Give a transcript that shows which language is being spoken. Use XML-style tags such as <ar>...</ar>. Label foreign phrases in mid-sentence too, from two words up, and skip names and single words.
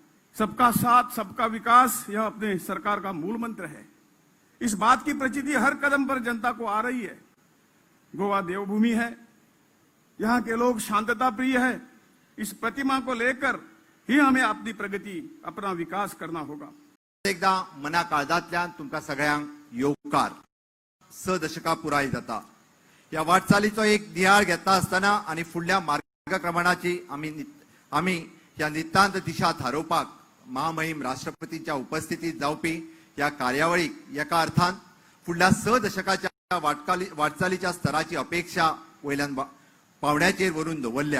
<hi>सबका साथ सबका विकास यह अपने सरकार का मूल मंत्र है। इस बात की प्रचिति हर कदम पर जनता को आ रही है। गोवा देवभूमि है, यहाँ के लोग शांतता प्रिय है। इस प्रतिमा को लेकर ही हमें अपनी प्रगती, अपना विकास करना होगा।</hi> <kok>एकदा मना काळजांतल्यान तुमकां सगळ्यांक येवकार। 6 दशकां पुराय जाता। या वाटचालीचो एक नियाळ घेता आसतना आनी फुडल्या मार्गक्रमणाची आमी ह्या नितांत दिशा थारोवपाक महामहिम राष्ट्रपतींच्या उपस्थितीत जावपी ह्या कार्यावळीक एका अर्थान फुडल्या 6 दशकाच्या वाटचालीच्या स्तराची अपेक्षा वयल्यान पावण्याचेर व्हरून दवरल्या।</kok>